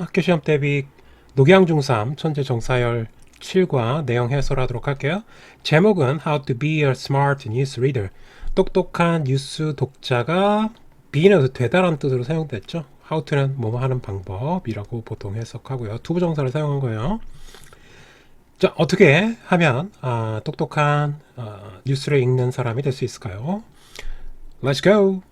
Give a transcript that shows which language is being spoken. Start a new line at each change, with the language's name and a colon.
Korean: 학교 시험 대비 녹양 중3 천재 정사열 7과 내용 해설하도록 할게요. 제목은
English: How to be a smart news reader.
Korean: 똑똑한 뉴스 독자가 be는 되다라는 뜻으로 사용됐죠. How to는 뭐뭐 하는 방법이라고 보통 해석하고요. 투부정사를 사용한 거예요. 자, 어떻게 하면 똑똑한 뉴스를 읽는 사람이 될 수 있을까요?
English: Let's go.